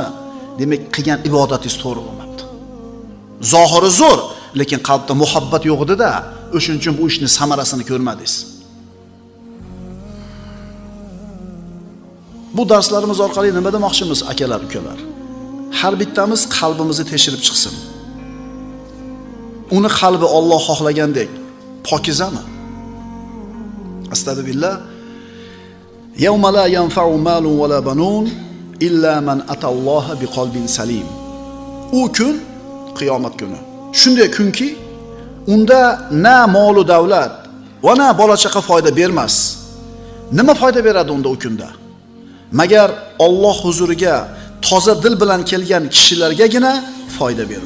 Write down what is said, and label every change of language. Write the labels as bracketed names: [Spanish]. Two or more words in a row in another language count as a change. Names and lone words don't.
[Uzbek] Demak, qilgan ibodatingiz to'g'ri bo'lmabdi. Zohiri zo'r, lekin qalbda muhabbat yo'q edi-da, o'shuning uchun bu ishning samarasini ko'rmadingiz. Bu darslarimiz orqali nima demoqchimiz, akalar, ukalar? Har bittamiz qalbimizni tekshirib chiqsin. Uni qalbi Alloh xohlagandek pokizami? [Arabic] أستغفر الله. يوم لا ينفع مال ولا بنون إلا من أتى الله بقلب سليم. [Uzbek] U kun qiyomat kuni. Shunday kunki, unda na molu davlat va na bola chaqa foyda bermas. Nima foyda beradi unda u kunda? Magar Alloh huzuriga toza dil bilan kelgan kishilargagina foyda berur.